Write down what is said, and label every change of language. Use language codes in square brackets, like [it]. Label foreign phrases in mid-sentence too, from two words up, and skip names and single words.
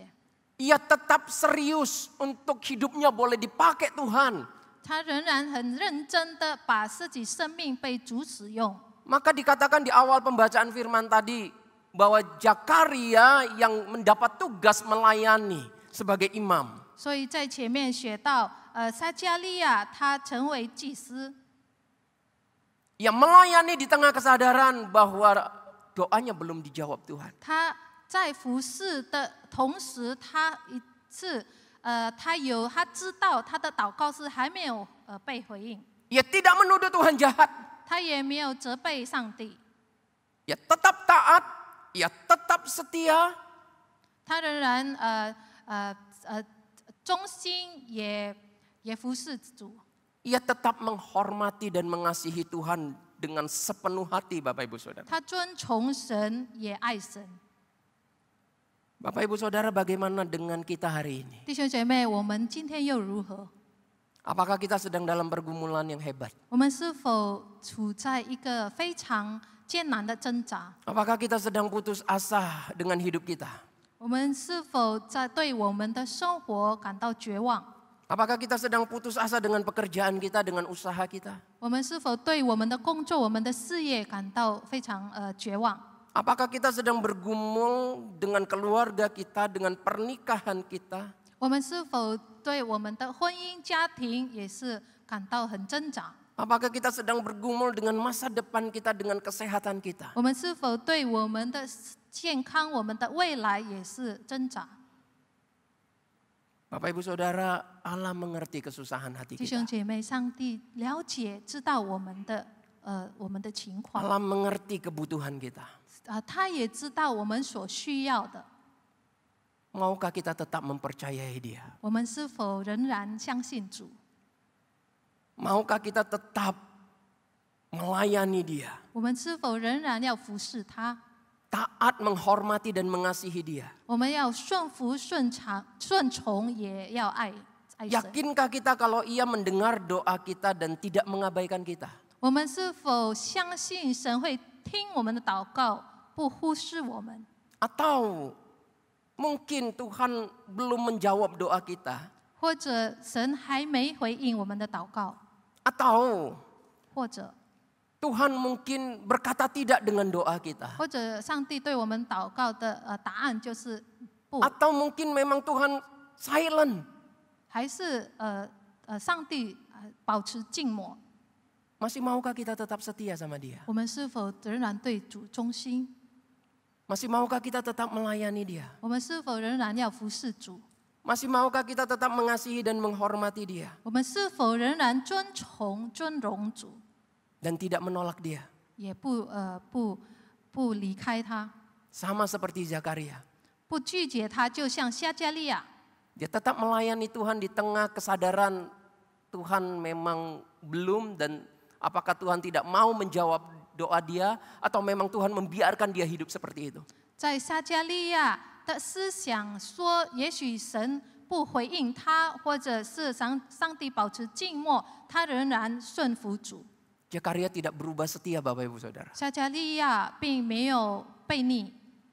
[id] Ia tetap serius untuk hidupnya boleh dipakai Tuhan. [zh] 他仍然很认真的把自己生命被主使用。 [id] Maka dikatakan di awal pembacaan firman tadi bahwa Zakaria yang mendapat tugas melayani sebagai imam. [zh] 所以在前面写到，撒迦利亚他成为祭司， [id] Yang melayani di tengah kesadaran bahwa doanya belum dijawab Tuhan. [zh] 他在服侍的同时，他知道他的祷告是还没有被回应， [id] Ia tidak menuduh Tuhan jahat. [zh] 他也没有责备上帝， [id] Ia tetap taat, ia tetap setia, [zh] 他仍然忠心也服侍主， [id] ia tetap menghormati dan mengasihi Tuhan dengan sepenuh hati, Bapak Ibu Saudara. [zh] 他尊崇神也爱神。 [id] Bapak Ibu Saudara, bagaimana dengan kita hari ini? [zh] 弟兄姐妹，我们今天又如何？ [id] Apakah kita sedang dalam pergumulan yang hebat? [zh] 我们是否处在一个非常艰难的挣扎？ [id] Apakah kita sedang putus asa dengan hidup kita? [zh] 我们是否对我们的生活感到绝望？ [id] Apakah kita sedang putus asa dengan pekerjaan kita, dengan usaha kita? [zh] 我们是否对我们的工作、我们的事业感到非常绝望？ [id] Apakah kita sedang bergumul dengan keluarga kita, dengan pernikahan kita? [zh] 我们是否对我们的婚姻家庭也是感到很挣扎？ [id] Apakah kita sedang bergumul dengan masa depan kita, dengan kesehatan kita? [zh] 我们是否对我们的健康、我们的未来也是挣扎？ [id] Bapak Ibu Saudara, Allah mengerti kesusahan hati [zh] 弟兄 [id] kita. [zh] 姐妹，上帝了解、知道我们的情况， [id] Allah mengerti kebutuhan kita. [zh] 他也知道我们所需要的。 [id] Maukah kita tetap mempercayai Dia? [zh] 我们是否仍然相信主？ [id] Maukah kita tetap melayani Dia? [zh] 我们是否仍然要服侍他？ [id] Taat, menghormati dan mengasihi Dia. [zh] 我们要顺服、顺从，也要爱神。 [id] Yakinkah kita kalau Ia mendengar doa kita dan tidak mengabaikan kita? [zh] 我们是否相信神会听我们的祷告，不忽视我们？ [id] Atau mungkin Tuhan belum menjawab doa kita? [zh] 或者神还没回应我们的祷告？ [id] Atau [zh] 或者 [id] Tuhan mungkin berkata tidak dengan doa kita? [zh] 或者上帝对我们祷告的答案就是不， [id] Atau mungkin memang Tuhan silent? [zh] 还是上帝保持静默？ [id] Masih maukah kita tetap setia sama Dia? [zh] 我们是否仍然对主忠心？ [id] Masih maukah kita tetap melayani Dia? [zh] 我们是否仍然要服侍主？ [id] Masih maukah kita tetap mengasihi dan menghormati Dia? [zh] 我们是否仍然尊荣主， [id] Dan tidak menolak Dia? [zh] 也不离开他， [id] Sama seperti Zakaria. [zh] 不拒绝他，就像撒迦利亚， [id] Dia tetap melayani Tuhan di tengah kesadaran Tuhan memang belum, dan apakah Tuhan tidak mau menjawab doa dia, atau memang Tuhan membiarkan dia hidup seperti itu. [zh] 在撒迦利亚的思想说，也许神不回应他，或者是上帝保持静默，他仍然顺服主。 [id] Zakaria tidak berubah setia, Bapak Ibu Saudara. [zh] 撒迦利亚并没有悖逆，